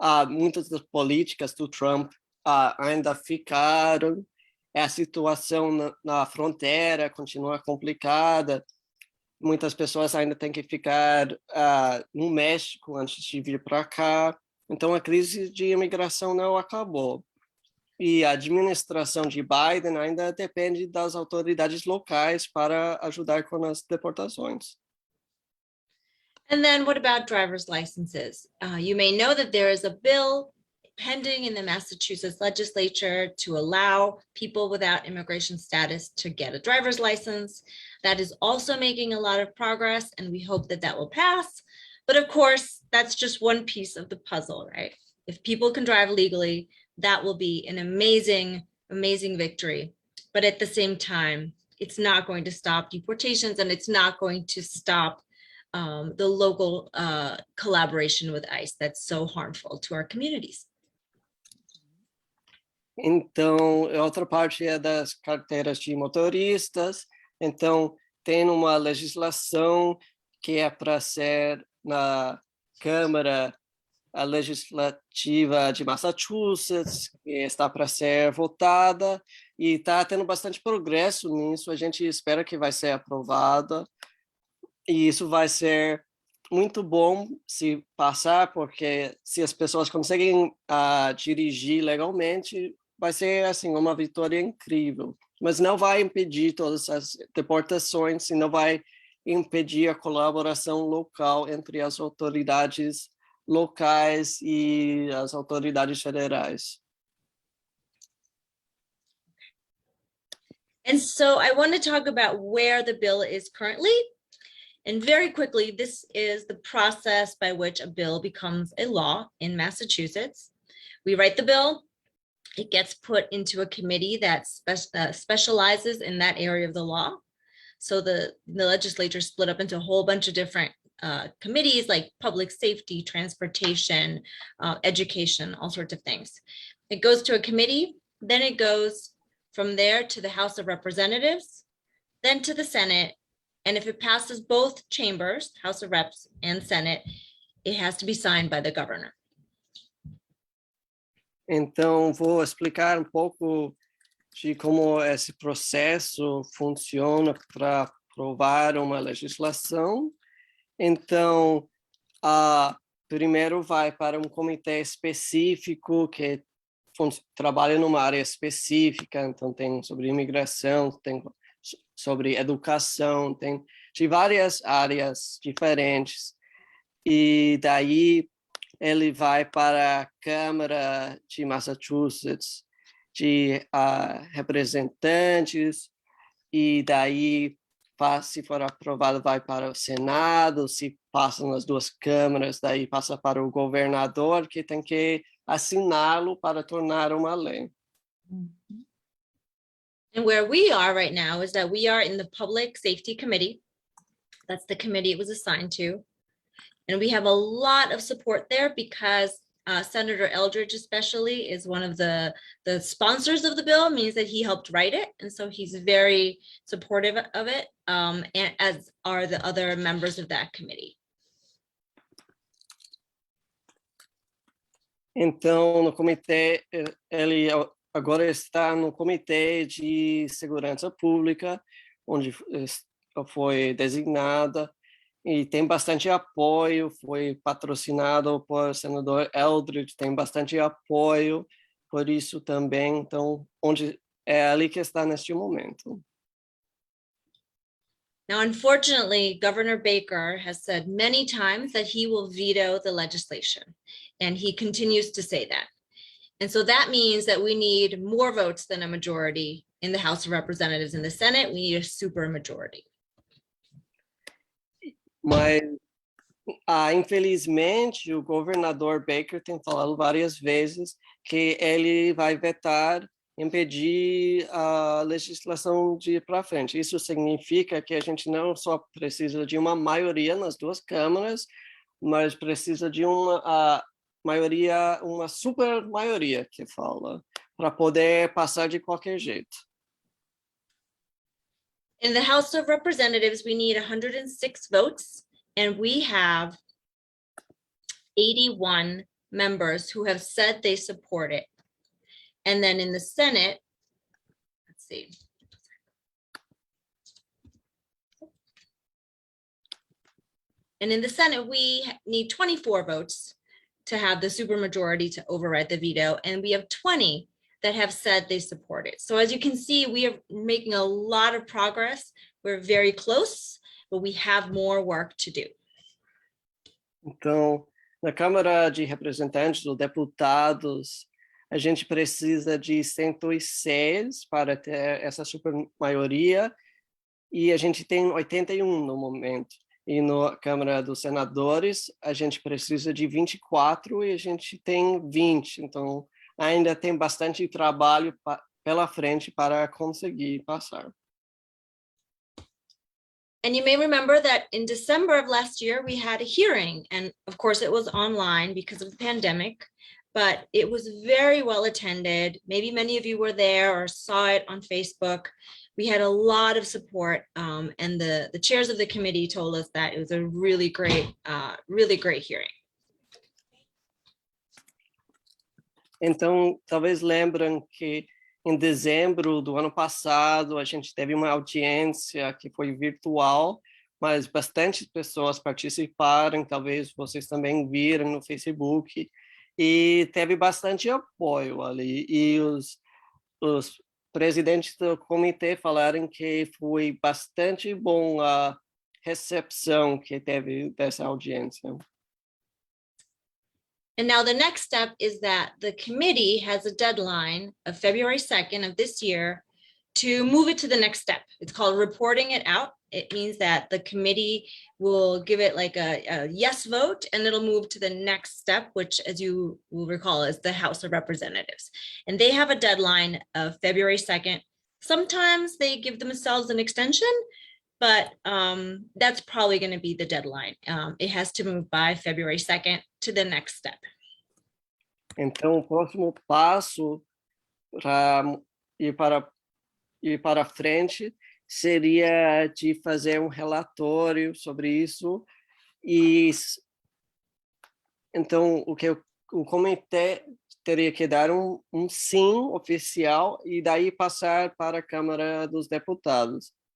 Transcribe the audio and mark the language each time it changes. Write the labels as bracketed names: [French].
[Portuguese] muitas das políticas do Trump ainda ficaram, a situação na fronteira continua complicada, muitas pessoas ainda têm que ficar no México antes de vir para cá, então a crise de imigração não acabou. E a administração de Biden ainda depende das autoridades locais para ajudar com as deportações. [English] And then what about driver's licenses? You may know that there is a bill pending in the Massachusetts legislature to allow people without immigration status to get a driver's license. That is also making a lot of progress, and we hope that that will pass. But of course, that's just one piece of the puzzle, right? If people can drive legally, that will be an amazing, amazing victory. But at the same time, it's not going to stop deportations, and it's not going to stop the local collaboration with ICE that's so harmful to our communities. [Portuguese] Então, a outra parte é das carteiras de motoristas. Então, tem uma legislação que é para ser na Câmara Legislativa de Massachusetts, que está para ser votada, e está tendo bastante progresso nisso. A gente espera que vai ser aprovada, e isso vai ser muito bom se passar, porque se as pessoas conseguem dirigir legalmente, vai ser assim uma vitória incrível. Mas não vai impedir todas as deportações e não vai impedir a colaboração local entre as autoridades locais e as autoridades federais. [English] And so I want to talk about where the bill is currently. And very quickly, this is the process by which a bill becomes a law in Massachusetts. We write the bill. It gets put into a committee that specializes in that area of the law. So the legislature split up into a whole bunch of different committees like public safety, transportation, education, all sorts of things. It goes to a committee, then it goes from there to the House of Representatives, then to the Senate. And if it passes both chambers, House of Reps and Senate, it has to be signed by the governor. [Portuguese] Então, vou explicar um pouco de como esse processo funciona para aprovar uma legislação. Então, primeiro vai para um comitê específico que trabalha numa área específica, então tem sobre imigração, tem sobre educação, tem de várias áreas diferentes. E daí ele vai para a Câmara de Massachusetts de representantes, e daí, se for aprovado, vai para o Senado. Se passa nas duas câmaras, daí passa para o governador, que tem que assiná-lo para tornar uma lei. [English] And where we are right now is that we are in the Public Safety Committee. That's the committee it was assigned to. And we have a lot of support there because Senator Eldridge especially is one of the sponsors of the bill, means that he helped write it. And so he's very supportive of it, and as are the other members of that committee. [Portuguese] Então, no comitê, ele agora está no Comitê de Segurança Pública, onde foi designada, e tem bastante apoio, foi patrocinado por senador Eldridge, tem bastante apoio, por isso também, então, onde é ali que está neste momento. [English] Now, unfortunately, Governor Baker has said many times that he will veto the legislation, and he continues to say that. And so that means that we need more votes than a majority in the House of Representatives. In the Senate, we need a super majority. [Portuguese] Mas, infelizmente, o governador Baker tem falado várias vezes que ele vai vetar, impedir a legislação de ir para frente. Isso significa que a gente não só precisa de uma maioria nas duas câmaras, mas precisa de uma maioria, uma super maioria que fala, para poder passar de qualquer jeito. [English] In the House of Representatives, we need 106 votes, and we have 81 members who have said they support it. And then in the Senate, let's see. And in the Senate, we need 24 votes to have the supermajority to override the veto, and we have 20 that have said they support it. So as you can see, we are making a lot of progress. We're very close, but we have more work to do. [Portuguese] Então, na Câmara de Representantes ou Deputados, a gente precisa de 106 para ter essa supermaioria, e a gente tem 81 no momento. E na Câmara dos Senadores, a gente precisa de 24 e a gente tem 20. Então, ainda tem bastante trabalho pela frente para conseguir passar. [English] And you may remember that in December of last year, we had a hearing, and of course it was online because of the pandemic, but it was very well attended. Maybe many of you were there or saw it on Facebook. We had a lot of support, and the chairs of the committee told us that it was a really great hearing. [Portuguese] Então, talvez lembrem que em dezembro do ano passado, a gente teve uma audiência que foi virtual, mas bastante pessoas participaram, talvez vocês também viram no Facebook, e teve bastante apoio ali. E os presidentes do comitê falaram que foi bastante bom a recepção que teve dessa audiência. [English] And now the next step is that the committee has a deadline of February 2nd of this year to move it to the next step. It's called reporting it out. It means that the committee will give it like a yes vote, and it'll move to the next step, which, as you will recall, is the House of Representatives. And they have a deadline of February 2nd. Sometimes they give themselves an extension, but that's probably going to be the deadline. It has to move by February 2nd to the next step. [Portuguese] Então, o próximo passo para ir para frente seria de fazer um relatório sobre isso. E então, o comitê teria que dar um sim oficial e daí passar para a Câmara dos Deputados.